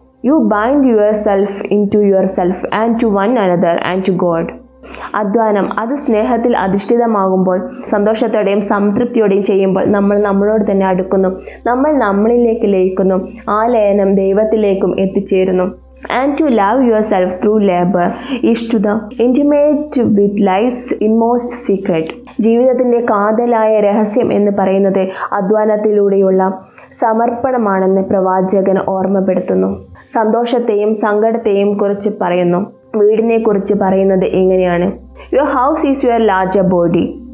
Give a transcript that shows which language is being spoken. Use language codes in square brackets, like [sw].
[en] You bind yourself into yourself and to one another and to God. [ml] അധ്വാനം അത് സ്നേഹത്തിൽ അധിഷ്ഠിതമാകുമ്പോൾ, സന്തോഷത്തോടെയും സംതൃപ്തിയോടെയും ചെയ്യുമ്പോൾ നമ്മൾ നമ്മളോട് തന്നെ അടുക്കുന്നു, നമ്മൾ നമ്മളിലേക്ക് ലയിക്കുന്നു, ആ ലയനം ദൈവത്തിലേക്കും എത്തിച്ചേരുന്നു. [en] And to love yourself through labor is to the intimate with life's inmost secret. [ml] ജീവിതത്തിൻ്റെ കാതലായ രഹസ്യം എന്ന് പറയുന്നത് അധ്വാനത്തിലൂടെയുള്ള സമർപ്പണമാണെന്ന് പ്രവാചകൻ ഓർമ്മപ്പെടുത്തുന്നു. സന്തോഷത്തെയും സങ്കടത്തെയും കുറിച്ച് പറയുന്നു. വീടിനെ കുറിച്ച് പറയുന്നത് ഇങ്ങനെയാണ്: [en] Your house is your larger body.